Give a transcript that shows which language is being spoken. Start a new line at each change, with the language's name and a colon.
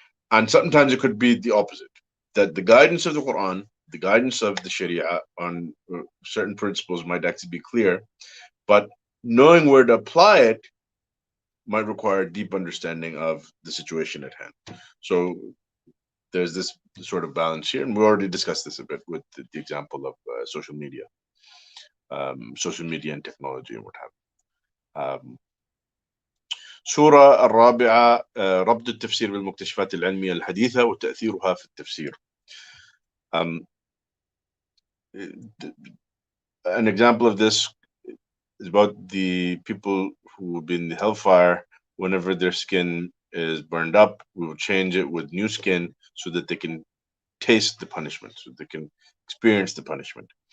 English: And sometimes it could be the opposite, that the guidance of the Quran, the guidance of the Sharia on certain principles might actually be clear, but knowing where to apply it might require a deep understanding of the situation at hand. So there's this sort of balance here, and we already discussed this a bit with the example of social media and technology and what have you.
Arabic: سورة الرابعة ربط التفسير بالمكتشفات العلمية الحديثة وتأثيرها في التفسير.
English: An example of this is about the people who will be in the hellfire. Whenever their skin is burned up, we will change it with new skin so that they can taste the punishment, so they can experience the punishment.